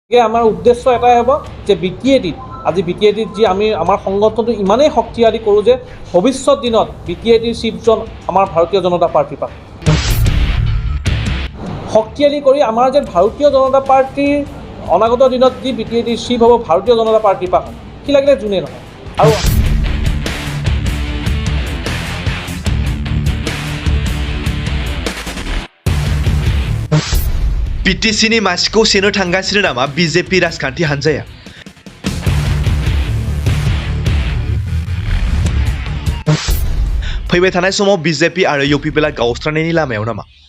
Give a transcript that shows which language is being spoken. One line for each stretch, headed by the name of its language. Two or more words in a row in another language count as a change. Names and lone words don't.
Assamese: আমাৰ উদ্দেশ্য এটাই হ'ব যে বিটিএডিত আজি বিটিএডিত যি আমি আমাৰ সংগঠনটো ইমানেই শক্তিশালী কৰোঁ যে ভৱিষ্যত দিনত বিটিএডিৰ চিফজন আমাৰ ভাৰতীয় জনতা পাৰ্টীৰ পৰা শক্তিশালী কৰি আমাৰ যে ভাৰতীয় জনতা পাৰ্টীৰ অনাগত দিনত যি বিটিএডিৰ চিফ হ'ব ভাৰতীয় জনতা পাৰ্টীৰ পৰা কি লাগিলে যোনে নহয় আৰু
Bodo: BTCनि मासिखौ सेनो थांगासिनो नामा BJP राजखान्थि हान्जाया फैबाय थानाय समाव BJP आरो UPPला गावस्रानायनि लामायाव नामा